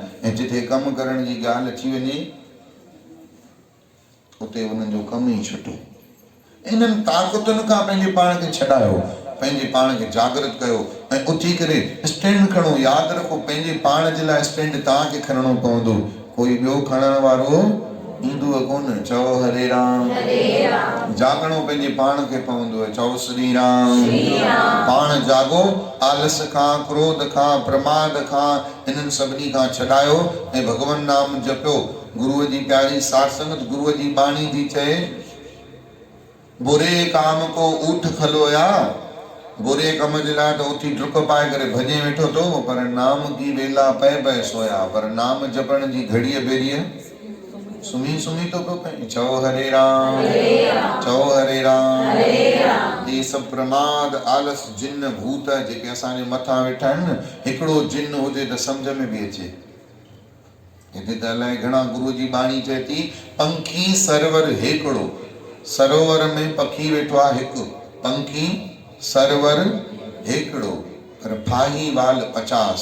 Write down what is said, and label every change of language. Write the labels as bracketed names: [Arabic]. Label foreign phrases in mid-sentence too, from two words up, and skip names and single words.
[Sindhi] ऐं जिथे कम करण जी ॻाल्हि अची वञे उते उन्हनि जो कम ई छुटो। इन्हनि ताक़तुनि खां पंहिंजे पाण खे छॾायो, पंहिंजे पाण खे जागृत कयो ऐं उथी करे स्टैंड खणो। यादि रखो, पंहिंजे पाण जे लाइ स्टैंड तव्हांखे खणणो पवंदो, कोई ॿियो खणण वारो ईंदो कोन। चओ हरे राम। जागणो पंहिंजे पाण खे पवंदो। चओ श्री राम। पाण जागो, आलस खां, क्रोध खां, प्रमाद खां, इन्हनि सभिनी खां छॾायो ऐं भगवान नाम जपियो। गुरुअ जी प्यारी साध संगत, गुरुअ जी बाणी थी चए, [Punjabi] ਬੁਰੇ ਕਾਮ ਕੋ ਊਠ ਖਲੋਇਆ, [Sindhi] बुरे कम जे लाइ त उथी डुक पाए करे भॼे वेठो तो, पर [Punjabi] ਨਾਮ ਕੀ ਵੇਲਾ ਪਏ ਪਏ ਸੋਇਆ। [Sindhi] पर नाम जपण जी घड़ीअ बेड़ीअ सुम्ही सुम्ही तो पियो पए। चओ हरे राम, चओ हरे राम। ये सब प्रमाद, आलस, जिन भूत जेके असांजे मथां वेठा आहिनि न, हिकिड़ो जिन हुजे त सम्झ में बि अचे। हिते त अलाए घणा गुरु जी बाणी चए थी, पंखी सरवर हिकिड़ो, सरोवर में पखी वेठो आहे हिकु, पंखी सरवर हिकिड़ो, पर फाही वाल 50।